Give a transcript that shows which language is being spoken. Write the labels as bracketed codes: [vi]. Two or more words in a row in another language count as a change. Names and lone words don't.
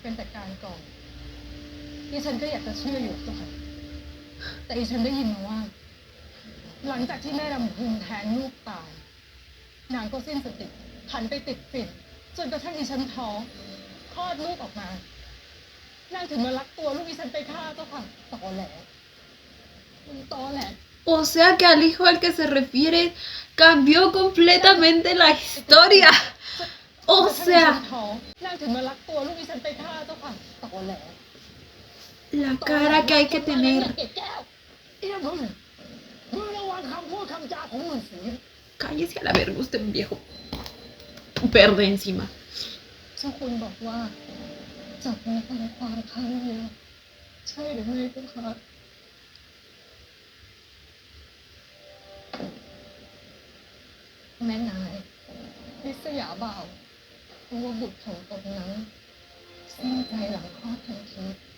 [th] เป็นแต่การก่อนดิฉันก็อยากจะเชื่ออยู่เจ้าค่ะแต่ดิฉันได้ยินมาว่า หลังจากที่แม่รำพึงแทงลูกตายนางก็สิ้นสติหันไปติดฝิ่นจนกระทั่งดิฉันท้องคลอดลูกออกมานางถึงมาลักตัวลูกดิฉันไปฆ่าเจ้าค่ะตอแหลมันตอแหล [es] O sea que al hijo al que se refiere cambió completamente la historia. O sea, [th] นางถึงมาลักตัวลูกดิฉันไปฆ่าเจ้าค่ะตอแหล [es] la cara que hay que tener. [th] เกศแก้ว เอี้ยมึงระวังคำพูดคำจาของมึงเสีย [es] Cállese a la verga usted, viejo. Verde encima. เจ้าคุณบอกว่าจับไม่ฟังความข้างเดียวใช่หรือไม่เจ้าค่ะแม่นายลิษยาบ่าวรู้ว่าบุตรของตนนั้นสิ้นใจหลังคลอดทันที